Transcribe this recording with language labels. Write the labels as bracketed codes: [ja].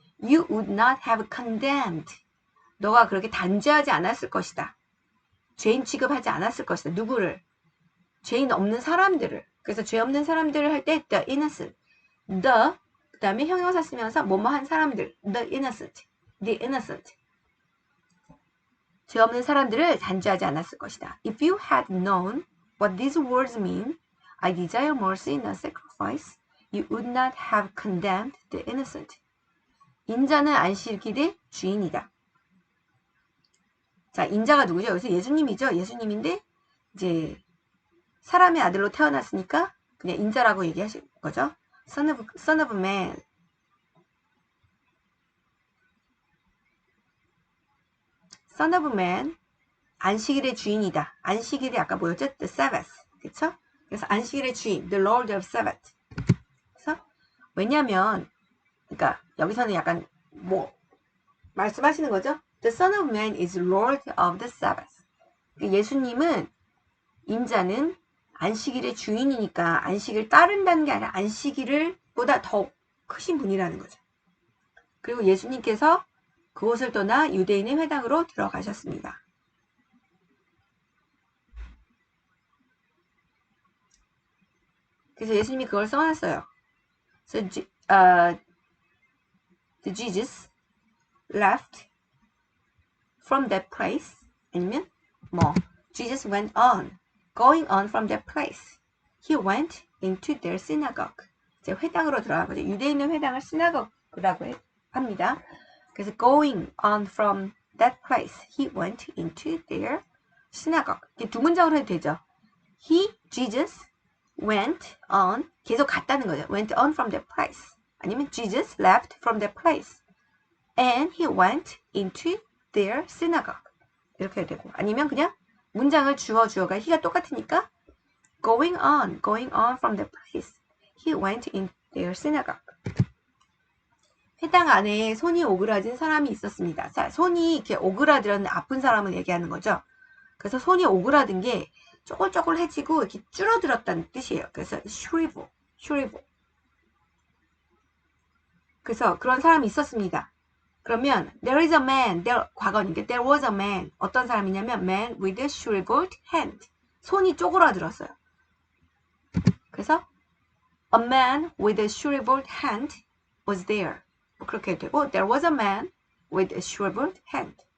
[en] You would not have condemned. [ko] 너가 그렇게 단죄하지 않았을 것이다. 죄인 취급하지 않았을 것이다. 누구를? 죄인 없는 사람들을. 그래서 죄 없는 사람들을 할 때 the innocent. the 그 다음에 형용사 쓰면서 뭐뭐한 사람들. [en] the innocent. The innocent. [ko] 죄 없는 사람들을 단죄하지 않았을 것이다. [en] If you had known what these words mean, I desire mercy, not sacrifice, you would not have condemned the innocent. [ko] 인자는 안식일의 주인이다. 자, 인자가 누구죠? 여기서 예수님이죠. 예수님인데 이제 사람의 아들로 태어났으니까 그냥 인자라고 얘기하신 거죠. [en] Son of man. Son of man, [ko] 안식일의 주인이다. 안식일이 아까 뭐였죠? The Sabbath. 그쵸? 그래서 안식일의 주인, [en] the Lord of Sabbath. [ko] 그래서 왜냐면, 그러니까 여기서는 약간 뭐 말씀하시는 거죠? [en] The Son of Man is Lord of the Sabbath. [ko] 예수님은 인자는 안식일의 주인이니까 안식일 따른다는 게 아니라 안식일을 보다 더 크신 분이라는 거죠. 그리고 예수님께서 그곳을 떠나 유대인의 회당으로 들어가셨습니다. 그래서 예수님이 그걸 써놨어요. [en] So, the Jesus left from that place. [ko] 아니면 뭐 [en] Jesus went on, going on from that place. He went into their synagogue. [ko] 이제 회당으로 들어간 거죠. 유대인의 회당을 시나고그라고 합니다. [en] 그래서 going on from that place, he went into their synagogue. [ko] 이게 두 문장으로 해도 되죠. [en] He, Jesus, went on, [ko] 계속 갔다는 거죠. [en] went on from that place. 아니면 Jesus left from that place. And he went into their synagogue. [ko] 이렇게 해도 되고. 아니면 그냥 문장을 주어가 he가 똑같으니까 [en] going on from that place. He went in their synagogue. [ko] 회당 안에 손이 오그라진 사람이 있었습니다. 자, 손이 이렇게 오그라들었는 아픈 사람을 얘기하는 거죠. 그래서 손이 오그라든 게 쪼글쪼글해지고 이렇게 줄어들었다는 뜻이에요. 그래서 shrivel. 그래서 그런 사람이 있었습니다. [en] 그러면 there is a man, 과거니까 there was a man. [ko] 어떤 사람이냐면 [en] man with a shriveled hand. [ko] 손이 쪼그라들었어요. [en] 그래서 a man with a shriveled hand was there. [ko] 그렇게 되고 [en] there was a man with a shriveled hand.